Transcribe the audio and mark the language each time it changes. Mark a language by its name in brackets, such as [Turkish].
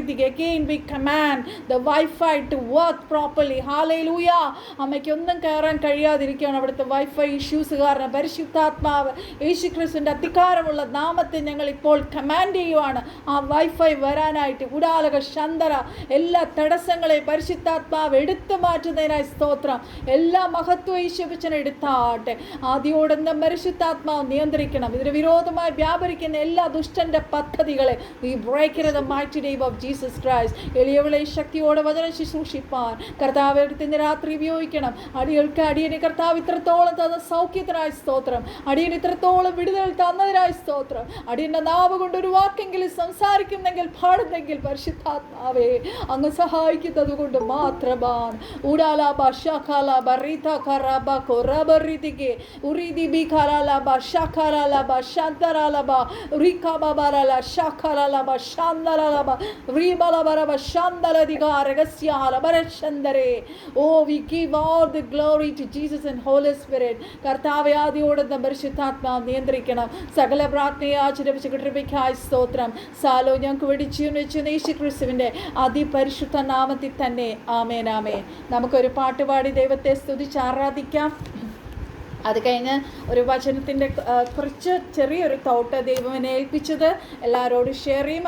[English] Again we command the Wi-Fi to work properly. Hallelujah. [Malayalam] അമ്മയ്ക്ക് ഒന്നും കയറാൻ കഴിയാതിരിക്കുകയാണ് അവിടുത്തെ വൈഫൈ ഇഷ്യൂസ് കാരണം. പരിശുദ്ധാത്മാവ് യേശുക്രിസ്തുവിൻ്റെ അധികാരമുള്ള നാമത്തെ ഞങ്ങൾ ഇപ്പോൾ കമാൻഡ് ചെയ്യുവാണ് ആ വൈഫൈ വരാനായിട്ട്. ഉടാലക ശന്തര എല്ലാ തടസ്സങ്ങളെയും പരിശുദ്ധാത്മാവ് എടുത്തു മാറ്റുന്നതിനായി സ്തോത്രം. എല്ലാ മഹത്വ യേശുവിനെ എടുത്താട്ടെ. ആദ്യോടൊന്നും പരിശുദ്ധാത്മാവ് നിയന്ത്രിക്കണം. ഇതിന് വിരോധമായി വ്യാപരിക്കുന്ന എല്ലാ ദുഷ്ടന്റെ പദ്ധതികളെ [English] we break it in the mighty name of Jesus Christ. [Malayalam] എളിയവളെ ശക്തിയോടെ വചനം ശുശ്രൂഷിപ്പാൻ കർത്താവ് എടുത്തിന് രാത്രി ഉപയോഗിക്കണം. അടിയന് കർത്താവ് ഇത്രത്തോളം തന്ന സൗഖ്യത്തിനായി സ്തോത്രം. അടിയന് ഇത്രത്തോളം വിടുതൽ തന്നതിനായി സ്തോത്രം. അടിയന്റെ നാവ് കൊണ്ട് ഒരു വാക്കെങ്കിലും സംസാരിക്കുന്നെങ്കിൽ പാടുന്നെങ്കിൽ പരിശുദ്ധാത്മാവേ അങ്ങ് സഹായിക്കുന്നത് കൊണ്ട് മാത്രമാണ്. ഉടാലാബ ഷാഖാലാബ റീതാഖാറാബ കൊറബറിതികെ ഉറിദിബിഖാലാബ ഷാഖാലാബ ശാന്തരാലബ റിഖാബബാലാ ഷാഖാലാബ ശാന്തരാലബ റീബലബറബ ശാന്തരദിഗാരഗസ്യാലബരശന്തരേ. [English] Oh, we give all the glory to Jesus and Holy Spirit. [Malayalam] കർത്താവേ ആദിയോടുന്ന പരിശുദ്ധാത്മാവ് നിയന്ത്രിക്കണം. സകല പ്രാർത്ഥനയെ ആചരിപ്പിച്ച് കൃപയ്ക്കായി സ്തോത്രം. സാലോ ഞങ്ങൾക്ക് വെടിച്ചു യേശുക്രിസ്തുവിൻ്റെ അതിപരിശുദ്ധ നാമത്തിൽ തന്നെ ആമേൻ ആമേൻ. നമുക്കൊരു പാട്ടുപാടി ദൈവത്തെ സ്തുതിച്ച് ആരാധിക്കാം. അത് കഴിഞ്ഞ് ഒരു വചനത്തിൻ്റെ കുറച്ച് ചെറിയൊരു തോട്ട് ദൈവത്തിനെ ഏൽപ്പിച്ചത് എല്ലാവരോടും ഷെയർ ചെയ്യും.